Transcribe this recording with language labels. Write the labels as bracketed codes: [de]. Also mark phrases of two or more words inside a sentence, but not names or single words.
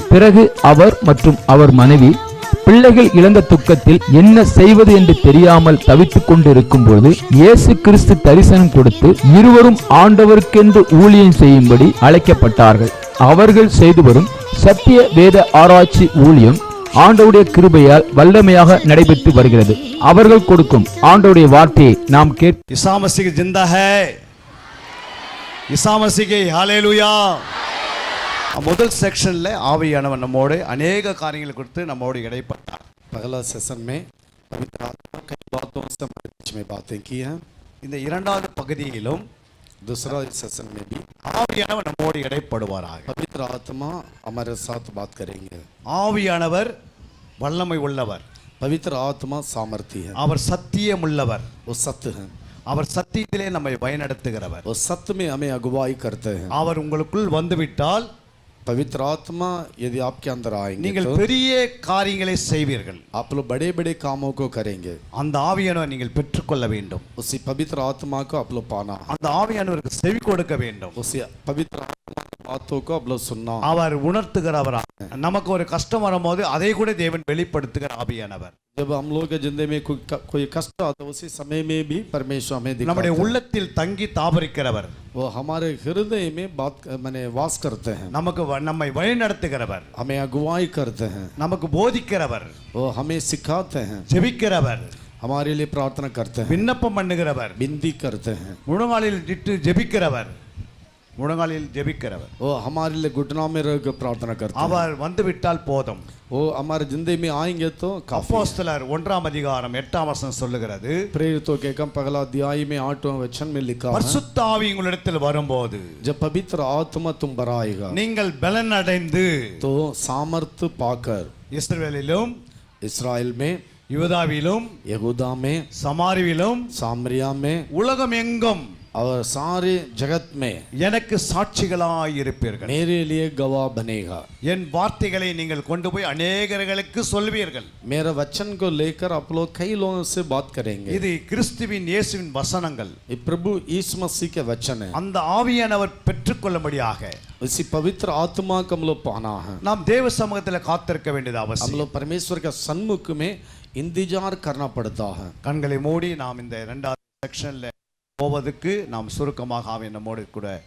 [ta] பிறகு அவர் மற்றும் அவர் மனைவி பிள்ளைகள் இழந்த துக்கத்தில் என்ன செய்வது என்று தெரியாமல் தவித்துக் கொண்டிருக்கும் போது இயேசு கிறிஸ்து தரிசனம் கொடுத்து இருவரும் ஆண்டவருக்கென்று ஊழியம் செய்யும்படி அழைக்கப்பட்டார்கள். அவர்கள் செய்து வரும் சத்திய வேத ஆராய்ச்சி ஊழியம் ஆண்டவருடைய கிருபையால் வல்லமையாக நடைபெற்று வருகிறது. அவர்கள் கொடுக்கும் ஆண்டவருடைய வார்த்தையை நாம் கேட்க [hi] ईसा मसीह जिंदा है, ईसा मसीह के हालेलुया. [ta] முதல் செக்ஷன்ல ஆவியானவர் நம்மோடு अनेक காரியங்களை குறித்து நம்மோடு இடைப்பட்டார். [hi] पहला सेशन में पवित्र आत्मा कई बातों से हमारे बीच में बातें की हैं. [ta] இந்த இரண்டாவது பகுதியிலும் [hi] दूसरा सेशन में भी [ta] ஆவியானவர் நம்மோடு இடைப்படுவாராக. [hi] पवित्र आत्मा हमारे साथ बात करेंगे. [ta] ஆவியானவர் வல்லமை உள்ளவர், [hi] पवित्र आत्मा सामर्थ्य है, [ta] அவர் சத்தியம் உள்ளவர், [hi] वो सत्य है, [ta] அவர் சத்தியத்திலே நம்மை வழிநடத்துகிறவர், [hi] वो सत्य में हमें अगुवाई करते हैं. [ta] அவர் உங்களுக்குள் வந்துவிட்டால் [hi] पवित्र आत्मा यदि आपके अंदर आएंगे [ta] நீங்கள் [hi] तो [ta] பெரிய காரியங்களை செய்வீர்கள். [hi] आप लोग बड़े बड़े कामों को करेंगे. [ta] அந்த ஆவியானவர் நீங்கள் பெற்றுக்கொள்ள வேண்டும். [hi] उसी पवित्र आत्मा को आप लोग पाना, [ta] அந்த ஆவியானவருக்கு செவி கொடுக்க வேண்டும். [hi] उसी पवित्र आत्मा की बातों को आप लोग सुनना. [ta] அவர் உணர்த்துகிறவரா. நமக்கு ஒரு கஷ்டம் வரும்போது அதை கூட தேவன் வெளிப்படுத்துகிற ஆவியானவர். [hi] जब हम लोग के जिंदगी में कोई कष्ट आता है उसी समय में भी परमेश्वर हमें दिखाता [ta] நம்முடைய [hi] है. [ta] உள்ளத்தில் தங்கி தாபரிக்கிறவர், [hi] वो हमारे हृदय में बात माने वास करते हैं, [ta] நமக்கு நம்மை வழிநடத்துகிறவர், [hi] हमें अगुवाई करते हैं, [ta] நமக்கு போதிக்கிறவர், [hi] वो हमें सिखाते हैं, [ta] ஜெபிக்கிறவர், [hi] हमारे लिए प्रार्थना करते हैं, [ta] விண்ணப்பம் பண்ணுகிறவர், [hi] विनती करते हैं, [ta] முழங்காலில் இட்டு ஜெபிக்கிறவர், முழங்காலில் ஜெபிக்கிறவர், [hi] वो हमारे लिए घुटनों में रहकर प्रार्थना करते हैं. [ta] அவர் வந்து விட்டால் போதும். [hi] वो हमारे जिंदगी में आएंगे तो काफी. [ta] அப்போஸ்தலர் 1 அதிகாரம் 8 வசனம் சொல்லுகிறது, [hi] प्रेरितों के कम पहला अध्याय में 8वां वचन में लिखा है, [ta] பரிசுத்த ஆவி உங்களிடத்தில் வரும்போது [hi] जब पवित्र आत्मा तुम पर आएगा [ta] நீங்கள் பலன் அடைந்து [hi] तो सामर्थ्य पाकर [ta] இஸ்ரவேலிலும் [hi] इस्राएल में, [ta] யூதாவிலும் [hi] यहूदा में, [ta] சமாரியிலும் [hi] सामरिया में [ta] உலகம் எங்கும் [hi] और सारे जगत में [ta] எனக்கு சாட்சிகளாய் இருப்பீர்கள். [hi] मेरे लिए गवाह बनेगा. [ta] என் வார்த்தைகளை நீங்கள் கொண்டு போய் अनेகர்களுக்கு சொல்வீர்கள். [hi] मेरा वचन को लेकर आप लोग कई लोगों से बात करेंगे. [ta] இது கிறிஸ்துவின் இயேசுவின் வசனங்கள். [hi] ये प्रभु यीशु मसीह के वचन है. [ta] அந்த ஆவியானவர் பெற்றுக்கொள்ளும்படியாக [hi] इसी पवित्र आत्मा को हम लोग पाना है. [ta] நாம் தேவ சமூகத்தில் காத்திருக்க வேண்டியது [hi] हम [ta] அவசியம். [hi] लोग परमेश्वर के सन्मुख में इंतजार करना पड़ता है. [ta] கண்களை மூடி நாம் இந்த இரண்டாவது செக்ஷன்ல போவதற்கு நாம் சுருக்கமாக ஆவி நம்மோடு கூட